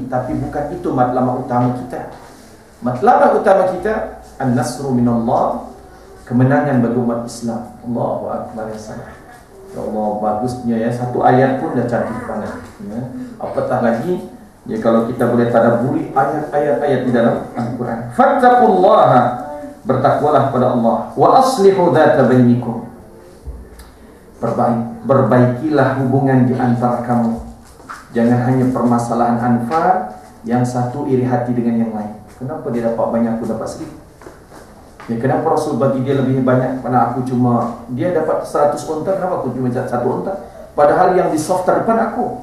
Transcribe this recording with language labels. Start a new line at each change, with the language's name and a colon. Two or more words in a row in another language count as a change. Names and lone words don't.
Malay: Tapi bukan itu matlamat utama kita. Matlamat utama kita
Arabic: النصر من الله,
Malay: kemenangan bagi umat Islam.
Arabic: الله أكبر يا صلاح. يا الله,
Malay: bagusnya ya, satu ayat pun dah cantik banget, ya. Apatah lagi ya kalau kita boleh tadabburi ayat-ayat di dalam Al-Quran. Fattaqullaha, bertakwalah kepada Allah.
Arabic: وأصلحوا ذات بينكم,
Malay: perbaikilah hubungan di antara kamu. Jangan hanya permasalahan anfal, yang satu iri hati dengan yang lain. Kenapa dia dapat banyak, aku dapat sedikit? Ya, kenapa Rasul bagi dia lebih banyak, mana aku cuma, dia dapat 100 unta, kenapa aku cuma 1 unta? Padahal yang di soft terdepan aku.